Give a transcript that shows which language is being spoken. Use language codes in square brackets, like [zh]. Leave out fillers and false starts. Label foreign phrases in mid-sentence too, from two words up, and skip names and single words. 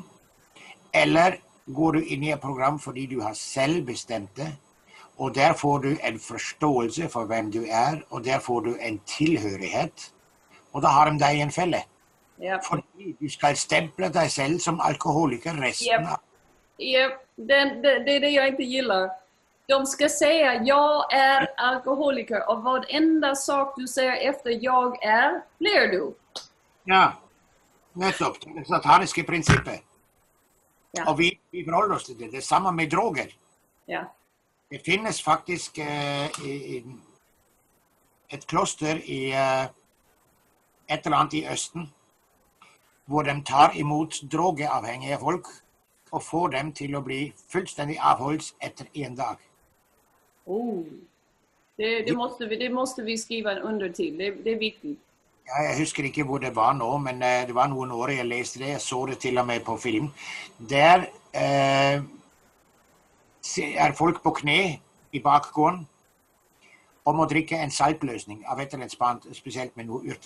[no] Eller går du inn i et program fordi du har selv bestemt det, og der får du en forståelse for hvem du er, og der får du en tilhørighet, og da har de deg i en felle. Yep. Fordi du skal stemple deg selv som alkoholiker resten av... Yep. [sv] Det är det jag inte gillar. De ska säga, jag är alkoholiker, och varenda sak du säger efter jag är, blir du. [no] Ja, nettopp. Det sataniske prinsippet. Ja. Og vi forholder oss til det. Det er samme med droger. Ja. Det finnes faktisk et kloster i et eller annet i Østen, hvor de tar imot drogeavhengige folk og får dem til å bli fullstendig avholds etter en dag. Oh. [sv] Det måste vi skriva en under till. Det är viktigt. [no] Ja, jeg husker ikke hvor det var nå, men det var noen år jeg leste det. Jeg så det til og med på film. Der er folk på kne i bakgården og må drikke en saltløsning av et eller annet spant, spesielt med noen urter.